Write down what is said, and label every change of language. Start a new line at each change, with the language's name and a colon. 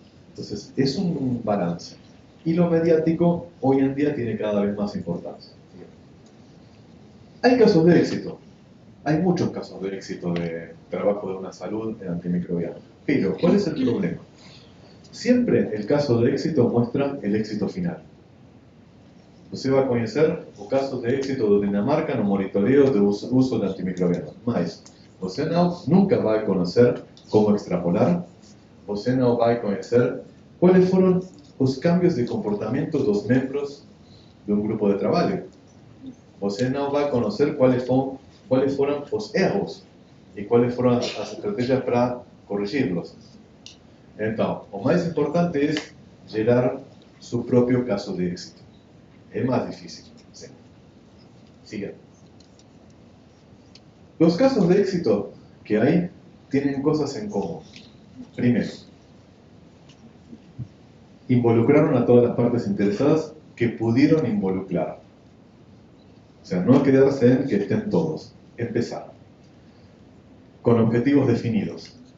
Spanish: Entonces, es un balance. Y lo mediático hoy en día tiene cada vez más importancia. Hay casos de éxito. Hay muchos casos de éxito de trabajo de una salud en antimicrobiano. Pero, ¿cuál es el problema? Siempre el caso de éxito muestra el éxito final.
Portuguese: Você vai conhecer o caso de éxito do Dinamarca no monitoreo de uso de antimicrobianos. Mas você nunca vai conhecer como extrapolar, você não vai conhecer quais foram os cambios de comportamento dos membros de um grupo de trabalho. Você não vai conhecer quais foram os erros e quais foram as estratégias para corrigi-los. Então, o mais importante é gerar seu próprio caso de éxito. É mais difícil. Sim. Siga.
Spanish: Los casos de éxito que hay tienen cosas en común. Primero, involucraron a todas las partes interesadas que pudieron involucrar. O sea, no quedarse en que estén todos. Empezar. Con objetivos definidos.